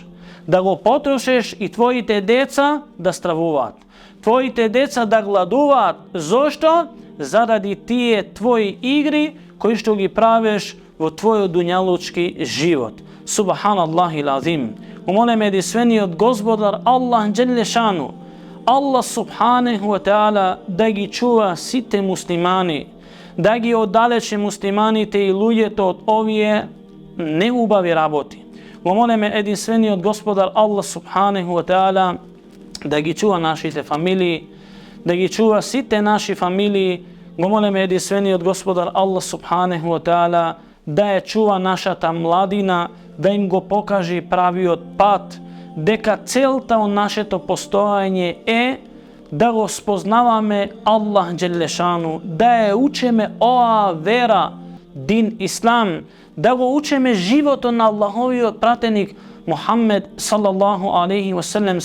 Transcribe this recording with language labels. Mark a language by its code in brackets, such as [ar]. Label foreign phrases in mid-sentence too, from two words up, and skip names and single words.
[mk] Да го потрошиш и твоите деца да стравуваат. Твоите деца да гладуваат. Зошто? Заради тие твои игри кои што ги правиш во твојот дуњалучки живот. [ar] سبحان الله العظيم. [mk] Умолеме единствениот Господар Аллах Джелешану, Allah [ar] سبحانه وتعالى [mk] да ги чува сите муслимани, да ги оддалече муслиманите и луѓето од овие неубави работи. Го молиме единствениот Господар Allah [ar] سبحانه وتعالى [mk] да ги чува нашите фамилии, да ги чува сите наши фамилии. Го молиме единствениот Господар Allah [ar] سبحانه وتعالى [mk] да ја чува нашата младина, да им го покажи правиот пат, дека целта од нашето постојање е да го спознаваме Аллах Джелешану, да ја учиме оваа вера, дин Ислам, да го учиме животот на Аллаховиот пратеник Мухаммед [ar] صلى الله عليه وسلم.